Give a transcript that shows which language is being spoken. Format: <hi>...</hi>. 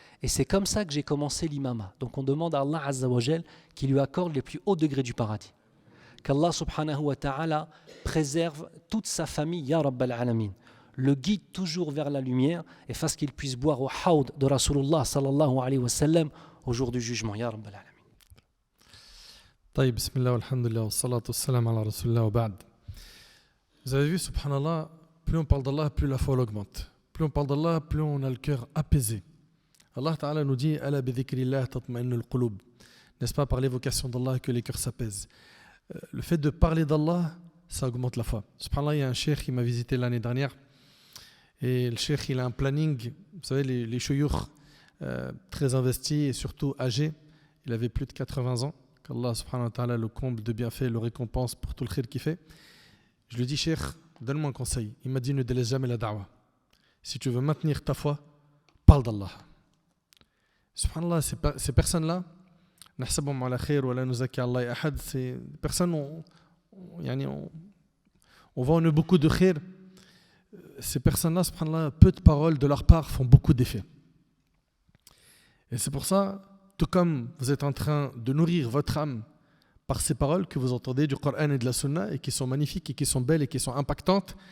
<fr>Et c'est comme ça que j'ai commencé l'imama. Donc on demande à Allah Azza wa Jal qui lui accorde les plus hauts degrés du paradis. Qu'Allah subhanahu wa ta'ala préserve toute sa famille, ya Rabbal Alamin. Le guide toujours vers la lumière et fasse qu'il puisse boire au haoud de Rasulullah sallallahu alayhi wa sallam au jour du jugement, ya Rabbal Alamin.</fr> <ar>طيب بسم الله والحمد لله والصلاة والسلام على رسول الله وبعد.</ar> <fr>Vous avez vu, subhanallah, plus on parle d'Allah, plus la foi augmente. Plus on parle d'Allah, plus on a le cœur apaisé. Allah Ta'ala nous dit</fr> <ar>ala bi dhikrillah tatma'innul qulub.</ar> <fr>N'est-ce pas par l'évocation d'Allah que les cœurs s'apaisent. Le fait de parler d'Allah, ça augmente la foi. Subhanallah, il y a un cheikh qui m'a visité l'année dernière. Et le cheikh, il a un planning, vous savez, les chouyours très investis et surtout âgés. Il avait plus de 80 ans. Qu'Allah subhanahu wa ta'ala le comble de bienfaits, le récompense pour tout le khir qu'il fait. Je lui dis, cheikh, donne-moi un conseil. Il m'a dit, ne délaisse jamais la da'wah. Si tu veux maintenir ta foi, parle d'Allah. Subhanallah, ces personnes-là,</fr> <ar>نحسبهم على خير ولا نزكي على الله أحد.</ar> <fr>Ces personnes, on voit en eux beaucoup de khir. Ces personnes-là, subhanallah, peu de paroles de leur part font beaucoup d'effet. Et c'est pour ça, tout comme vous êtes en train de nourrir votre âme par ces paroles que vous entendez du Coran et de la Sunna et qui sont magnifiques et qui sont belles et qui sont impactantes.</fr>